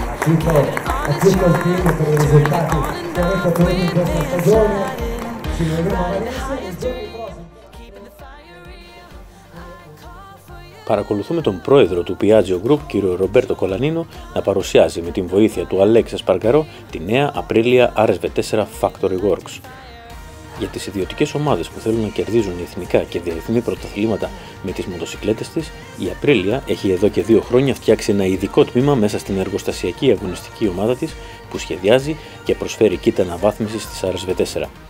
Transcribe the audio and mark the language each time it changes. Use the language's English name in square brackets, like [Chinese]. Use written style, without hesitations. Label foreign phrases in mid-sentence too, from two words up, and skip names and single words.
[Italian] invito a tutto il team per i risultati che avete ottenuto in questa stagione. Ci vedremo a Valencia nei giorni prossimi. [Greek] Παρακολουθούμε τον πρόεδρο του Piaggio Group, κύριο Ρομπέρτο Κολανίνο, να παρουσιάζει με την βοήθεια του Αλέξη Σπαργκαρό τη νέα Aprilia RSV4 Factory Works. Για τις ιδιωτικές ομάδες που θέλουν να κερδίζουν εθνικά και διεθνή πρωταθλήματα με τις μοτοσικλέτες της, η Aprilia έχει εδώ και 2 χρόνια φτιάξει ένα ειδικό τμήμα μέσα στην εργοστασιακή αγωνιστική ομάδα της που σχεδιάζει και προσφέρει kit αναβάθμισης της RSV4.